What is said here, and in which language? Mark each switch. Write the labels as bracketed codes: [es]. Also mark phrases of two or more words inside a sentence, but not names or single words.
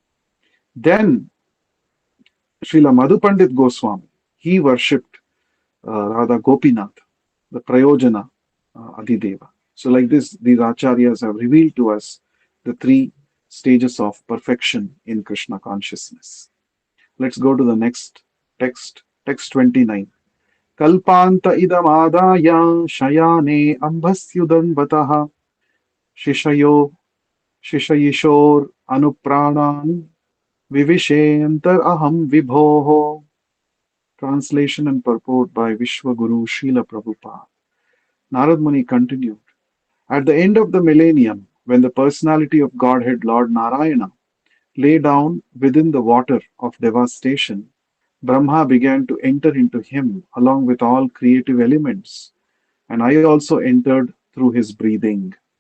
[en] Then Srila Madhupandit Goswami, he worshipped Radha Gopinath, the Prayojana Adideva. So, like this, these acharyas have revealed to us the three stages of perfection in Krishna consciousness. Let's go to the next text, text 29. [sa] Kalpanta idam adaya shayane ambhasyudan bataha shishayo shishayishor anupranan vivishentar aham vibhoho. [en] Translation and purport by Vishwaguru Srila Prabhupada. Narad Muni continued. At the end of the millennium, when the personality of Godhead Lord Narayana lay down within the water of devastation, Brahma began to enter into him along with all creative elements, and I also entered through his breathing.